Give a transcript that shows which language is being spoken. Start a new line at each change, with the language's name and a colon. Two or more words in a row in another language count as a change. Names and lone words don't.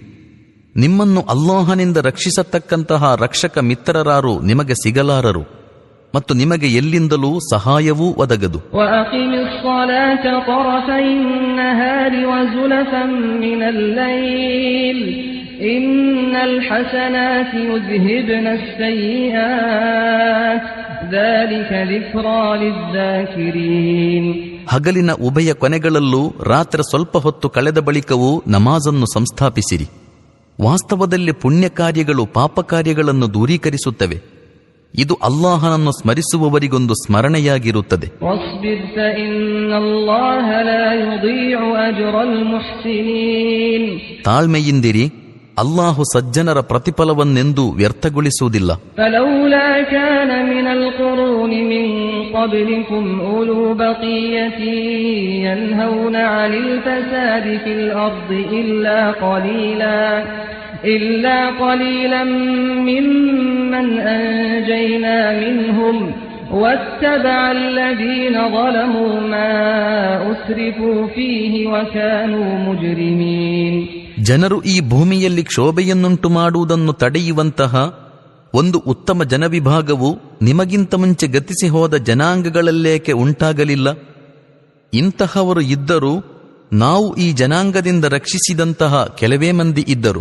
Kannada: ನಿಮ್ಮನ್ನು ಅಲ್ಲಾಹನಿಂದ ರಕ್ಷಿಸತಕ್ಕಂತಹ ರಕ್ಷಕ ಮಿತ್ರರಾರು ನಿಮಗೆ ಸಿಗಲಾರರು ಮತ್ತು ನಿಮಗೆ ಎಲ್ಲಿಂದಲೂ ಸಹಾಯವೂ ಒದಗದು.
Arabic: إن الحسنات يذهبن السيئات ذلك ذكرى للذاكرين.
Kannada: ಹಗಲಿನ ಉಭಯ ಕೊನೆಗಳಲ್ಲೂ ರಾತ್ರಿ ಸ್ವಲ್ಪ ಹೊತ್ತು ಕಳೆದ ಬಳಿಕವೂ ನಮಾಜನ್ನು ಸಂಸ್ಥಾಪಿಸಿರಿ. ವಾಸ್ತವದಲ್ಲಿ ಪುಣ್ಯ ಕಾರ್ಯಗಳು ಪಾಪ ಕಾರ್ಯಗಳನ್ನು ದೂರೀಕರಿಸುತ್ತವೆ. ಇದು ಅಲ್ಲಾಹನನ್ನು ಸ್ಮರಿಸುವವರಿಗೊಂದು ಸ್ಮರಣೆಯಾಗಿರುತ್ತದೆ. ತಾಳ್ಮೆಯಿಂದಿರಿ, ಅಲ್ಲಾಹು ಸಜ್ಜನರ ಪ್ರತಿಫಲವನ್ನೆಂದೂ ವ್ಯರ್ಥಗೊಳಿಸುವುದಿಲ್ಲ.
Arabic: إلا قليلا ممن أنجينا منهم واتبع الذين ظلموا ما أسرفوا فيه وكانوا مجرمين.
Kannada: ಜನರು ಈ ಭೂಮಿಯಲ್ಲಿ ಕ್ಷೋಭೆಯನ್ನುಂಟು ಮಾಡುವುದನ್ನು ತಡೆಯುವಂತಹ ಒಂದು ಉತ್ತಮ ಜನವಿಭಾಗವು ನಿಮಗಿಂತ ಮುಂಚೆ ಗತಿಸಿ ಹೋದ ಜನಾಂಗಗಳಲ್ಲೇಕೆ ಉಂಟಾಗಲಿಲ್ಲ? ಇಂತಹವರು ಇದ್ದರೂ ನಾವು ಈ ಜನಾಂಗದಿಂದ ರಕ್ಷಿಸಿದಂತಹ ಕೆಲವೇ ಮಂದಿ ಇದ್ದರು.